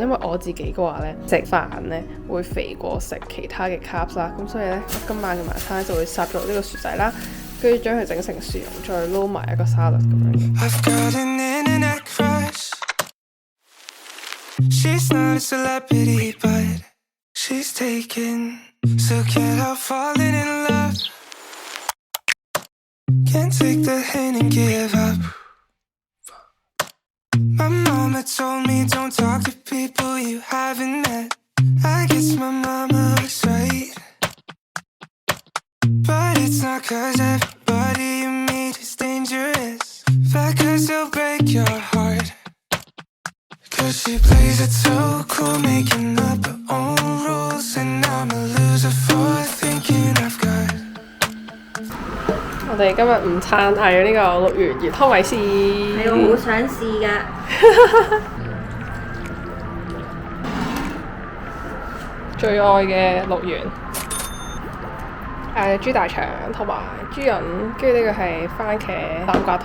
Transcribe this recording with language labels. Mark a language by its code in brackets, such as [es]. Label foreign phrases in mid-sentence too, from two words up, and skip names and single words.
[yue] 因為我自己嘅話呢，食飯呢會肥過食其他嘅 carbs 啦，咁所以呢，我今晚嘅晚餐就會烚咗呢個薯仔啦，跟住將佢整成薯蓉，再撈埋一個沙律咁樣。 [en] Can't take the hint and give up. My mama told me don't talk to people you haven't met. I guess my mama was right. But it's not cause everybody you meet is dangerous, but cause they'll break your heart. Cause she plays it so cool, making up her own rules, and I'm a loser for thinking I've got. [yue] 我哋今日午餐嗌咗呢個綠圓魚湯米絲，係我好想試㗎。最愛嘅綠圓，豬大腸同埋豬膶，跟住呢個係番茄南瓜湯。